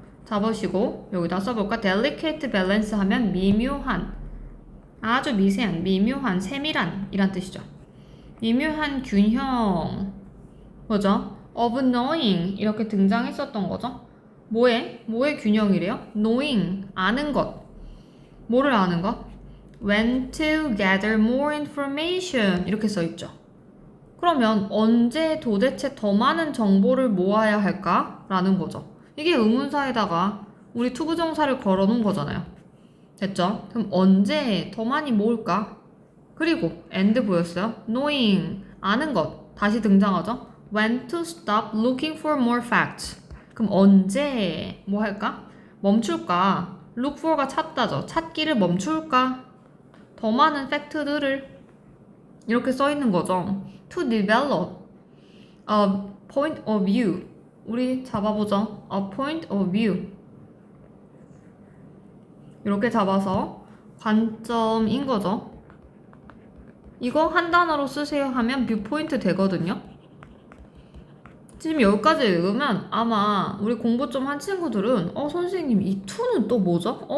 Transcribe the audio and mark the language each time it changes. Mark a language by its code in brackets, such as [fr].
[ko] 잡으시고 여기다 써볼까? [en] delicate balance [ko] 하면 미묘한, 아주 미세한, 미묘한, 세밀한 이란 뜻이죠. 미묘한 균형, 뭐죠? [en] of knowing [ko] 이렇게 등장했었던 거죠. 뭐의 균형이래요? knowing, 아는 것. 뭐를 아는 것? [en] when to gather more information [ko] 이렇게 써있죠. 그러면 언제 도대체 더 많은 정보를 모아야 할까? 라는 거죠. 이게 의문사에다가 우리 투부정사를 걸어놓은 거잖아요. 됐죠? 그럼 언제 더 많이 모을까? 그리고 and 보였어요? knowing, 아는 것 다시 등장하죠? [en] when to stop looking for more facts. [ko] 그럼 언제 뭐 할까? 멈출까? [en] look for [ko] 가 찾다죠. 찾기를 멈출까? 더 많은 팩트들을 이렇게 써 있는 거죠. [en] to develop a point of view. [ko] 우리 잡아보죠. [en] a point of view. [ko] 이렇게 잡아서 관점인 거죠. 이거 한 단어로 쓰세요 하면 뷰포인트 되거든요. 지금 여기까지 읽으면 아마 우리 공부 좀 한 친구들은 선생님 이 to는 또 뭐죠?